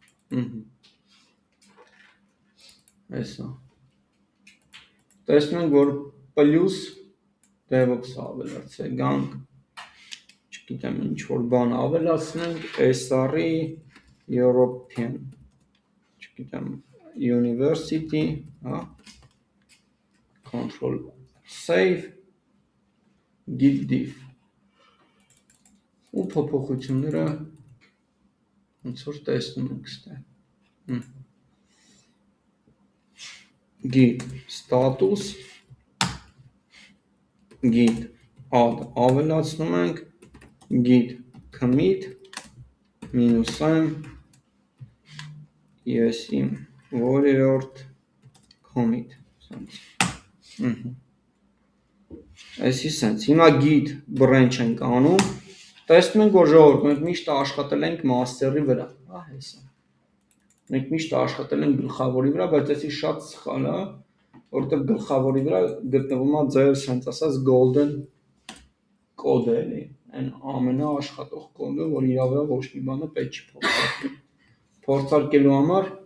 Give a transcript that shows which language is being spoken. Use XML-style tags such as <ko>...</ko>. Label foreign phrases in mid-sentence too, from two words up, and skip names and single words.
<hy>Այսա։ Տեսնում ենք, որ պլյուս DevOps ավելացել, գանք, չգիտեմ, ինչ որ բան ավելացնենք, SR-ի European, չգիտեմ, University, հա,</hy> <en>control save, git diff։</en> <hy>Ու փոփոխությունները ոնց որ տեսնում ենք ստեղ։</hy> <en>Git status, git add</en> <hy>ավելացնում ենք,</hy> <en>git commit -m</en> <hy>ես իմ որերորդ commit այսի սենց հիմա</hy> <en>git branch</en> <hy>ենք անում, տեսնում ենք, որ ժողովուրդ, մենք միշտ աշխատել ենք master-ի վրա, հա, հեսա։ Մենք միշտ աշխատել ենք գլխավորի վրա, բայց այսի շատ սխալ է, որովհետև գլխավորի վրա գտնվում է ձեր սենց ասած golden կոդը էլի, այն ամենաաշխատող կոդը, որ իրա վրա ոչ մի բանը պետք չի փոխարկել։ Փորձարկելու համար</hy>